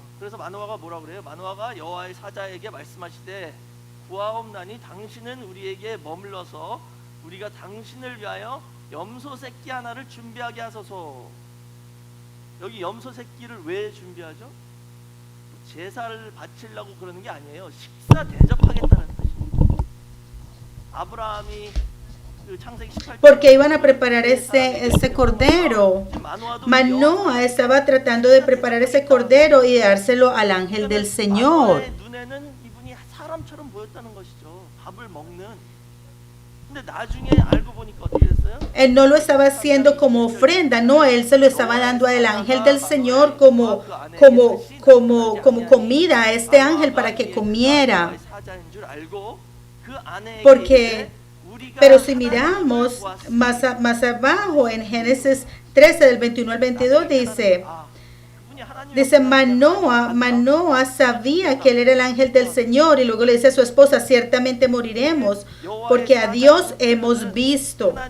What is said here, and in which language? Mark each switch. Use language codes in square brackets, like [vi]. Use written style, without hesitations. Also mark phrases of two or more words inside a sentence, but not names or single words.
[ko] 그래서 마노아가 뭐라 그래요? 마노아가 여호와의 사자에게 말씀하시되 구하옵나니 당신은 우리에게 머물러서 우리가 당신을 위하여 염소 새끼 하나를 준비하게 하소서. 여기 염소 새끼를 왜 준비하죠? 제사를 바치려고 그러는 게 아니에요. 식사 대접하겠다는 뜻입니다. 아브라함이 그 창세기 18장 [es] Porque iban a preparar ese cordero. Manoa estaba tratando de preparar ese cordero y dárselo al ángel del Señor. [ko] 마노아의 눈에는 이분이 사람처럼 보였다는 것이죠. 밥을 먹는. 근데 나중에 알고 보니까 어떻게 됐어요? [es] Él no lo estaba haciendo como ofrenda, no, él se lo estaba dando al ángel del Señor como comida a este ángel para que comiera. Porque, pero si miramos más abajo en Génesis 13 del 21 al 22 dice Manoa sabía que él era el ángel del Señor y luego le dice a su esposa, ciertamente moriremos porque a Dios hemos visto.